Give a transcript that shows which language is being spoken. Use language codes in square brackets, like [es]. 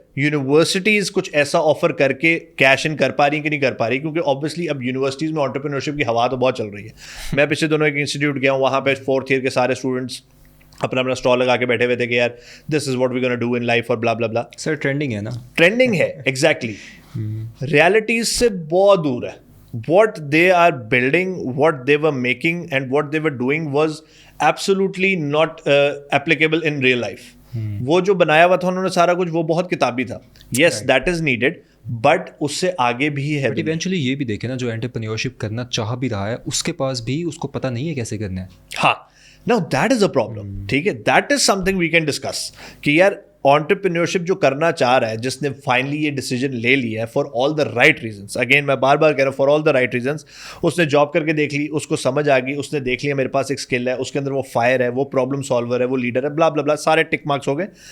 [ur] Universities کچھ ایسا offer کر کے کیش ان کر پا رہی کہ نہیں کر پا رہی, کیونکہ آبویسلی اب یونیورسٹیز میں انٹرپرینورشپ کی ہوا تو بہت چل رہی ہے. میں پچھلے دنوں ایک انسٹیٹیوٹ گیا ہوں, وہاں پہ 4th ایئر کے سارے اسٹوڈنٹس اپنا اسٹال لگا کے بیٹھے ہوئے تھے کہ یار [en] this is what we gonna do in life [ur] اور بلا بلا بلا. سر ٹرینڈنگ ہے نا, ٹرینڈنگ ہے ایگزیکٹلی, ریالٹیز سے بہت دور ہے. [en] what they are building, what they were making and what they were doing was absolutely not applicable in real life. [ur] وہ جو بنایا ہوا تھا انہوں نے سارا کچھ, وہ بہت کتابی تھا. [en] yes that is needed, [ur] but اس سے آگے بھی ہے. بٹ ایونچولی یہ بھی دیکھیں نا, جو انٹرپرینیورشپ کرنا چاہ بھی رہا ہے اس کے پاس بھی اس کو پتہ نہیں ہے کیسے کرنا ہے. ہاں, [en] now that is a problem, [ur] ٹھیک ہے. [en] that is something we can discuss [ur] کہ یار انٹرپرینیورشپ جو کرنا چاہ رہا ہے, جس نے فائنلی یہ ڈیسیجن لے لیا ہے [en] for all the right reasons, [ur] again میں بار بار کہہ رہا ہوں for all the right reasons, اس نے جاب کر کے دیکھ لی, اس کو سمجھ آ گئی, اس نے دیکھ لیا میرے پاس ایک اسکل ہے, اس کے اندر وہ فائر ہے, وہ پرابلم سالور ہے, وہ لیڈر ہے, بلا بلا بلا, سارے ٹک مارکس ہو گئے.